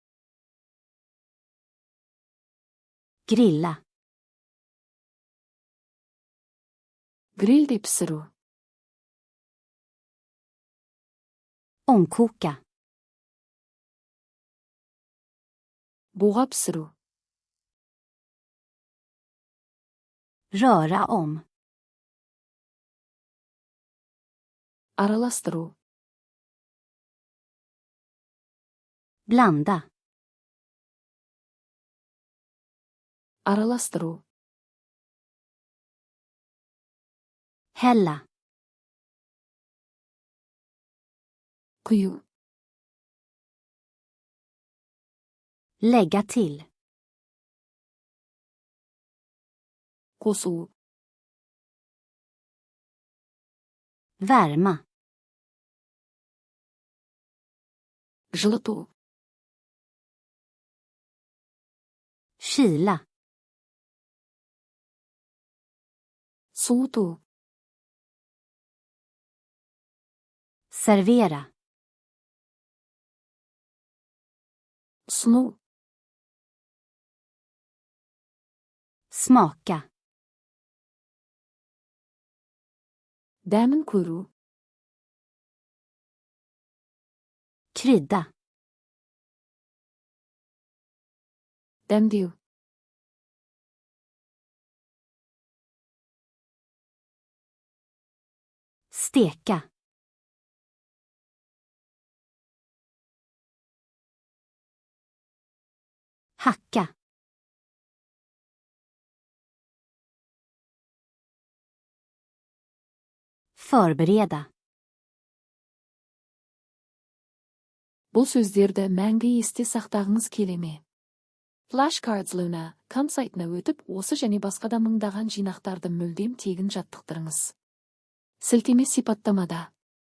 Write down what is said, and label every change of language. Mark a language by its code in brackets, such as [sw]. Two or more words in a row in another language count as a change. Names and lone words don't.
[sv] Grilla. [kk] Грилде пісіру. [sv] Ångkoka. [kk] Буға пісіру. [sv] Röra om. [kk] Араластыру. [sv] Blanda. [kk] Араластыру. [sv] Hälla. [kk] Құю. [sv] Lägga till. [kk] Қосу. [sv] Värma. [kk] Жылыту. [sv] Kyla. [kk] Суыту. [sv] Servera. [kk] Ұсыну. [sv] Smaka. [kk] Дәмін көру. [sv] Krydda. [kk] Дәмдеу. [sv] Steka. Hacka. Förbereda. [kk] Бұл сөздерді мәңгі есте сақтағыңыз келе ме? Flashcards Luna.com сайтына өтіп, осы және басқа да мыңдаған жинақтарды мүлдем тегін жаттықтырыңыз. Сілтеме сипаттамада.